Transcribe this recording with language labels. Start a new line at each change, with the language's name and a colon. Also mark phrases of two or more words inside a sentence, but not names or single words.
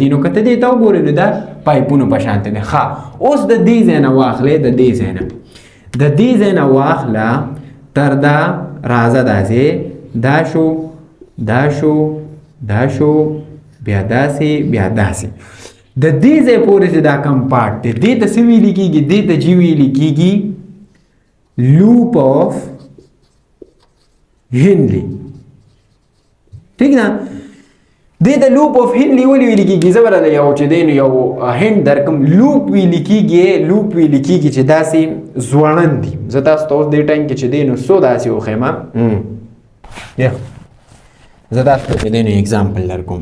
Pashto: نو که ته دې ته وګورې نو دا پایپونو په شان دی. ښه، اوس د دې ځای نه واخلې، د دې ځای نه واخله تر دا راځه داسې دا شو بیا داسې بیا داسې د دې ځای پورې چې دا کم پارت دی دې ته څه ویلې کېږي؟ دې ته جی ویلې کېږي
English: loop of Henle.
Pashto: ٹھیک ده دې د
English: loop of Henle
Pashto: ولې ویل کېږي؟ زه به درته یو چې دی نو یو هند درکم. لوپ ویل کېږي چې داسې ځوړند دي. زه تاسو ته اوس دې ټایم کې چې دی نو څو داسې وښیم. زه تاسو ته چې دی نو اګزامپل درکوم.